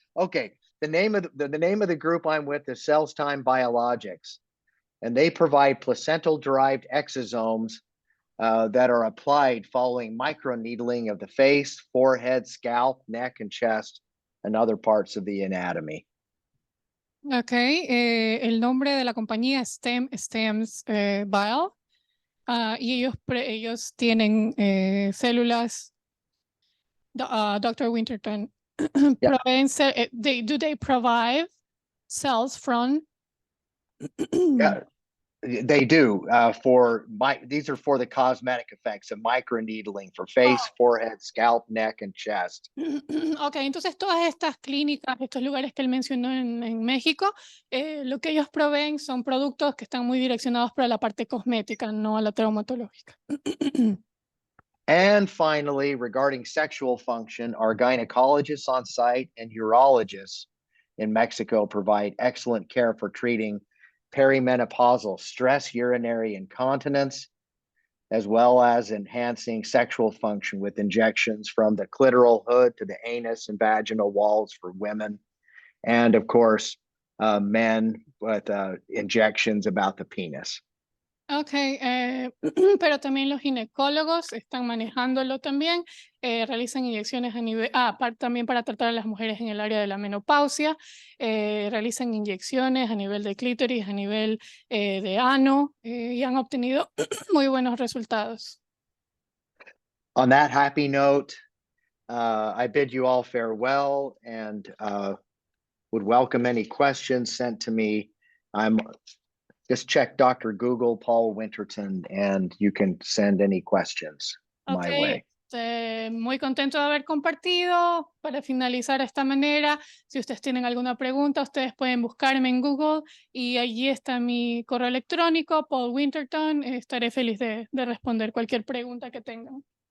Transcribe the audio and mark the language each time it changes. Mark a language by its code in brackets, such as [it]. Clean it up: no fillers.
[en] Okay, the name of the group I'm with is Cells Time Biologics, and they provide placental-derived exosomes that are applied following microneedling of the face, forehead, scalp, neck, and chest, and other parts of the anatomy. [es] Okay, el nombre de la compañía es Stems Bio, y ellos tienen células, Dr. Winterton, [en] Yeah. do they provide cells from? Yeah, they do. These are for the cosmetic effects of microneedling for face, forehead, scalp, neck, and chest. [es] Ok, entonces todas estas clínicas, estos lugares que él mencionó en México, lo que ellos proveen son productos que están muy direccionados para la parte cosmética, no a la traumatológica. [en] And finally, regarding sexual function, our gynecologists on site and urologists in Mexico provide excellent care for treating perimenopausal stress urinary incontinence, as well as enhancing sexual function with injections from the clitoral hood to the anus and vaginal walls for women. And of course, men with injections about the penis. [es] Ok, pero también los ginecólogos están manejándolo también, realizan inyecciones a nivel, también para tratar a las mujeres en el área de la menopausia, realizan inyecciones a nivel de clítoris, a nivel de ano, y han obtenido muy buenos resultados. [en] On that happy note, I bid you all farewell and would welcome any questions sent to me. Just check Dr. Google, Paul Winterton, and you can send any questions my way. [es] Muy contento de haber compartido. Para finalizar de esta manera, si ustedes tienen alguna pregunta, ustedes pueden buscarme en Google y allí está mi correo electrónico, Paul Winterton. Estaré feliz de responder cualquier pregunta que tengan.